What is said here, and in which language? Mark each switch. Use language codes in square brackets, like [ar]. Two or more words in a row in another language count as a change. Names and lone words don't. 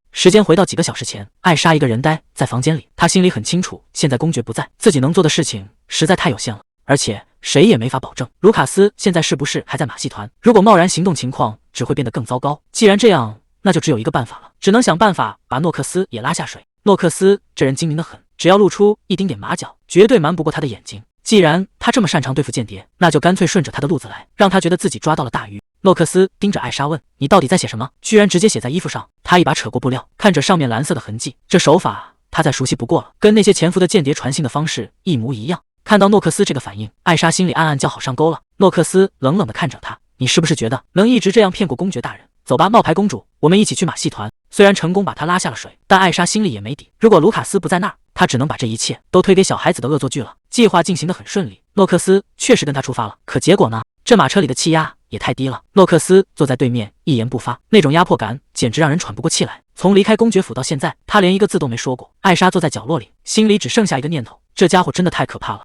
[zh] 時間回到幾個小時前，艾莎一個人待在房間裡，她心裡很清楚，現在公爵不在，自己能做的事情實在太有限了，而且誰也沒法保證盧卡斯現在是不是還在馬戲團。如果貿然行動，情況只會變得更糟糕。既然這樣，那就只有一個辦法了，只能想辦法把諾克斯也拉下水。諾克斯這人精明得很，只要露出一丁點馬腳，絕對瞞不過他的眼睛。既然他這麼擅長對付間諜，那就乾脆順着他的路子來，讓他覺得自己抓到了大魚。諾克斯盯着艾莎問：你到底在寫什麼？居然直接寫在衣服上。他一把扯過布料，看着上面藍色的痕跡，這手法他再熟悉不過了，跟那些潛伏的間諜傳信的方式一模一樣。看到諾克斯這個反應，艾莎心裡暗暗叫好，上鈎了。諾克斯冷冷地看着他，你是不是覺得能一直這樣騙過公爵大人？走吧，冒牌公主，我們一起去馬戲團。雖然成功把他拉下了水，但艾莎心裡也沒底，如果盧卡斯不在那兒， 他只能把這一切都推給小孩子的惡作劇了。計劃進行得很順利，諾克斯確實跟他出發了。可結果呢？這馬車裡的氣壓也太低了。諾克斯坐在對面，一言不發，那種壓迫感簡直讓人喘不過氣來。從離開公爵府到現在，他連一個字都沒說過。艾莎坐在角落裡，心裡只剩下一個念頭：這家伙真的太可怕了。